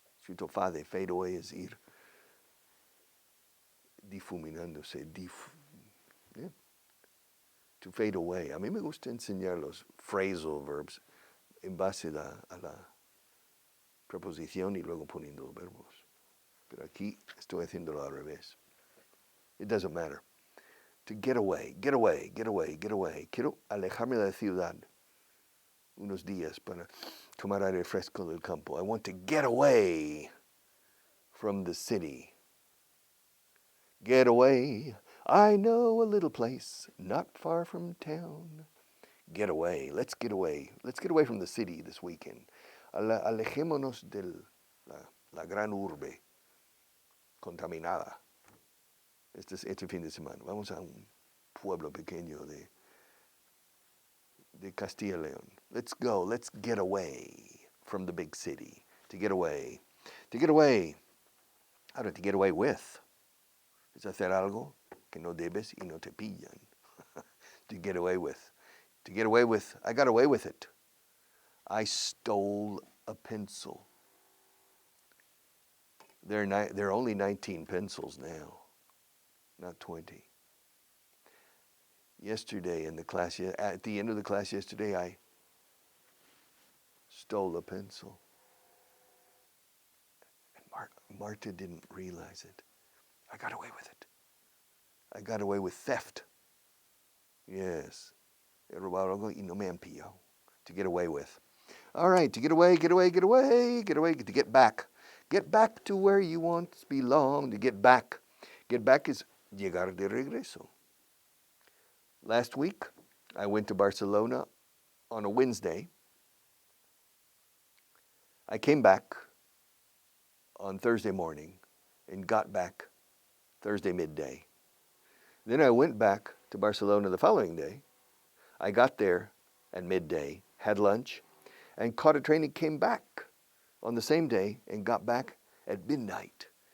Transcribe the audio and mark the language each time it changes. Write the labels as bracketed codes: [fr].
[es] Fade away es ir difuminándose. Yeah. [en] To fade away. [es] A mí me gusta enseñar los phrasal verbs en base a la preposición y luego poniendo los verbos. Pero aquí estoy haciéndolo al revés. [en] It doesn't matter. To get away, get away, get away, get away. [es] Quiero alejarme de la ciudad unos días para tomar aire fresco del campo. [en] I want to get away from the city. Get away. I know a little place not far from town. Get away. Let's get away. Let's get away from the city this weekend. [es] Alejémonos de la gran urbe contaminada. Este fin de semana. Vamos a un pueblo pequeño de Castilla y León. [en] Let's go. Let's get away from the big city. To get away. To get away. Ahora, to get away with. [es] Es hacer algo que no debes y no te pillan. [en] To get away with. To get away with. I got away with it. I stole a pencil. There are only 19 pencils now, not 20. Yesterday in the class, at the end of the class yesterday, I stole a pencil. And Marta didn't realize it. I got away with it. I got away with theft. Yes. [es] He robado algo y no me han pillado. [en] To get away with. All right, to get away, get away, get away, get away, to get back. Get back to where you once belonged. To get back. Get back is [es] llegar de regreso. [en] Last week, I went to Barcelona on a Wednesday. I came back on Thursday morning and got back Thursday midday. Then I went back to Barcelona the following day. I got there at midday, had lunch, and caught a train and came back on the same day and got back at midnight.